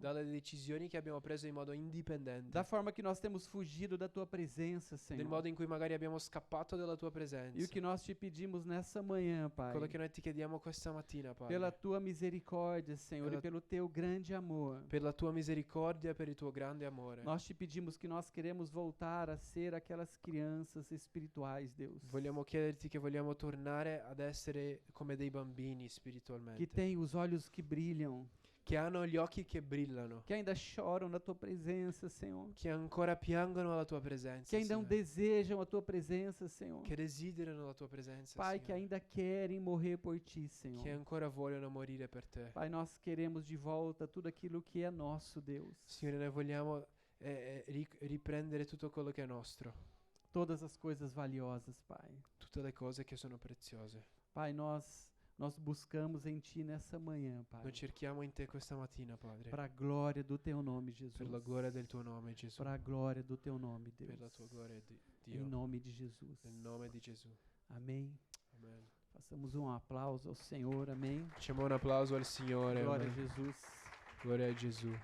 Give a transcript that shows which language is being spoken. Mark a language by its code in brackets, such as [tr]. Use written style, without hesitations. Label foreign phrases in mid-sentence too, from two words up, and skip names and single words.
[it] dalle decisioni che abbiamo preso in modo indipendente, [pt] da forma que nós temos fugido da Tua presença, [it] del [pt] Senhor. [it] modo in cui magari abbiamo scappato dalla tua [pt] E [it] presenza. [pt] o que nós te pedimos nessa manhã, Pai, [it] Quello che noi ti chiediamo questa mattina, Padre, [pt] pela Tua misericórdia, Senhor, Pela- e pelo Teu grande amor, [it] per la tua misericordia e per il tuo grande amore. [pt] nós te pedimos que nós queremos voltar a ser aquelas crianças espirituais, Deus, [it] Vogliamo chiederti che vogliamo tornare ad essere come dei bambini spiritualmente, [pt] que têm os olhos que brilham, [it] che hanno gli occhi che brillano, [pt] que ainda choram na Tua presença, Senhor, [it] che ancora piangono alla tua presenza, [pt] que ainda [it] Signore, [pt] desejam a Tua presença, Senhor. [it] che desiderano la tua presenza, [pt] Pai, que [it] Signore, [pt] ainda querem morrer por Ti, Senhor. [it] che ancora vogliono morire per te. [pt] Pai, nós queremos de volta tudo aquilo que é nosso, Deus. [it] Signore, noi vogliamo riprendere tutto quello che è nostro, [pt] Todas as coisas valiosas, Pai. [it] tutte le cose che sono preziose. [pt] Pai, nós buscamos em Ti nessa manhã, Pai. [it] Noi cerchiamo in te questa mattina, Padre, [pt] Para a glória do Teu nome, [it] per [pt] Jesus. [it] la gloria del tuo nome, Gesù, [pt] Para a glória do Teu nome, [it] per la [pt] Deus. [it] tua gloria, [pt] Em [it] Dio, [pt] nome de Jesus. [it] nel nome di Gesù. [pt] Amém. [it] Amen. [pt] Façamos um aplauso ao Senhor. Amém. [it] Facciamo un applauso al Signore. [pt] Glória a [it] Amen. [pt] Jesus. [it] Gloria a Gesù.